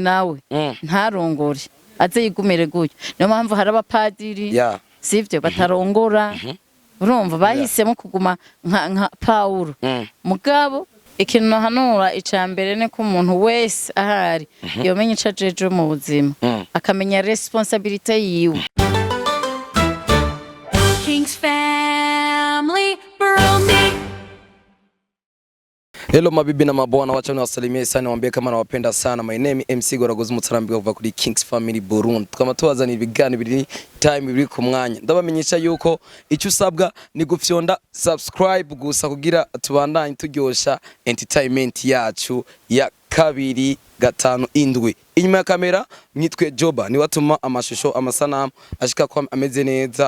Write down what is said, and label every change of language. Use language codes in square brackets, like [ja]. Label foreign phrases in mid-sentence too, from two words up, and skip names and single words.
[rn] nawe ntarongore aze yigumire gutyo niyo mpamvu hari abapadiri sivyo batarongora urumva bahisemo kuguma nka Paulo mugabo ikintu hanura icambere ne ko umuntu wese ahari yomenye icajeje mu buzima akamenya responsibility yiwe King's family Burundi. [sw] Hello mabibi na mabwana wacha niwasalimie sana niwaambie kama nawapenda sana. [en] My name [rn] MC Goragozi Mutarambika kuva kuri King's Family Burundi. Tukaba tuwazana ibigani biri time biri ku mwanya. Ndabamenyesha yuko icyo usabwa ni gufyonda subscribe gusa kugira tubandanye turyosha entertainment yacu ya 257. Inyuma ya kamera mwitwe Joba ni watuma amashusho amasanamu ashika kwa ameze neza.